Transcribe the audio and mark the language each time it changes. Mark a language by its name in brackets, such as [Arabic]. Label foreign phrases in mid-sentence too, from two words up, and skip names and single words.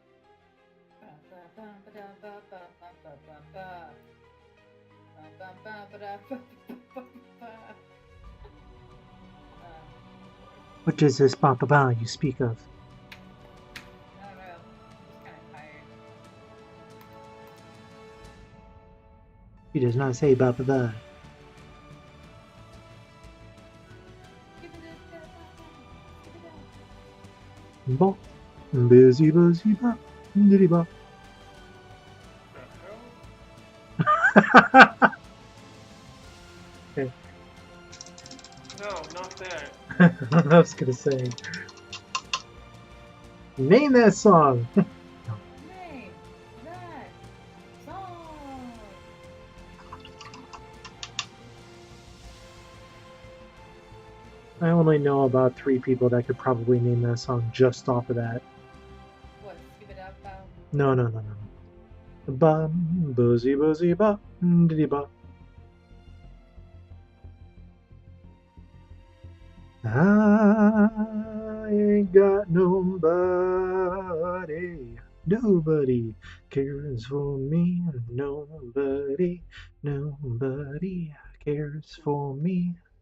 [English] What is this ba ba ba you speak of? I don't know. I'm just kind of tired. He does not say ba ba ba. Ba. Busy, busy, ba. Diddy ba. Okay. No, not that. I was gonna say. Name that song. Name that song. I only know about 3 people that could probably name that song just off of that. What? Skip it out, bow. No, no, no, no. Ba, boozy, boozy, ba, diddy ba. I ain't got nobody. Nobody cares for me. Nobody, nobody cares for me.